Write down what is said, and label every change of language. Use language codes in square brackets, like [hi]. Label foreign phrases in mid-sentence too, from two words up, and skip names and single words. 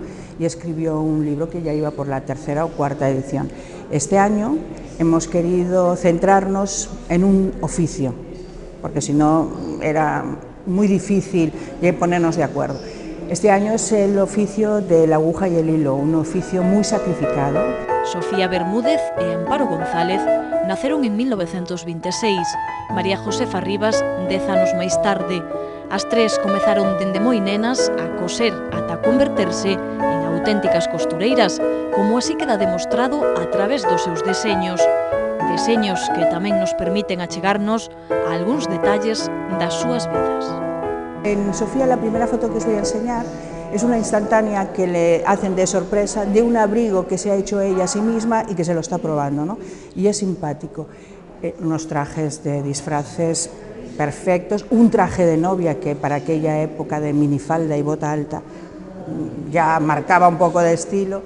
[es] Y escribió un libro que ya iba por la tercera o cuarta edición. Este año hemos querido centrarnos en un oficio, porque si no era muy difícil ponernos de acuerdo. Este año es el oficio de la aguja y el hilo, un oficio muy sacrificado. [gl] Sofía Bermúdez e Amparo González naceron en 1926, María Josefa Rivas 10 anos máis tarde. As 3 comezaron dende moi nenas a coser ata converterse en auténticas costureiras, como así queda demostrado a través dos seus deseños. Deseños que tamén nos permiten achegarnos a algúns detalles das súas vidas. [es] En Sofía, la primera foto que os voy a enseñar es una instantánea que le hacen de sorpresa de un abrigo que se ha hecho ella a sí misma y que se lo está probando, ¿no? Y es simpático. Unos trajes de disfraces perfectos, un traje de novia que para aquella época de minifalda y bota alta ya marcaba un poco de estilo.